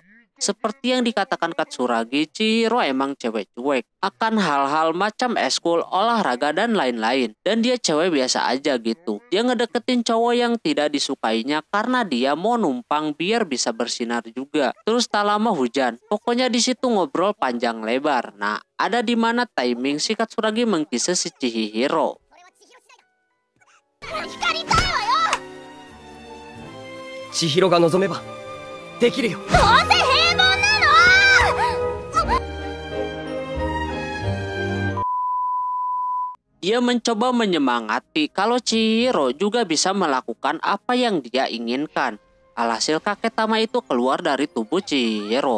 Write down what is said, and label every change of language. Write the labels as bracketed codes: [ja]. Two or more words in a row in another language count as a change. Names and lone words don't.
[id] Seperti yang dikatakan Katsuragi, Chihiro emang cewek cuek akan hal-hal macam eskul, olahraga, dan lain-lain. Dan dia cewek biasa aja gitu. Dia ngedeketin cowok yang tidak disukainya karena dia mau numpang biar bisa bersinar juga. Terus tak lama hujan. Pokoknya di situ ngobrol panjang lebar. Nah, ada di mana timing si Katsuragi mengkisah si Chihiro. [ja] 千尋が望めばできるよ。 [id] Dia mencoba menyemangati kalau Chihiro juga bisa melakukan apa yang dia inginkan. Alhasil kakek Tama itu keluar dari tubuh Chihiro.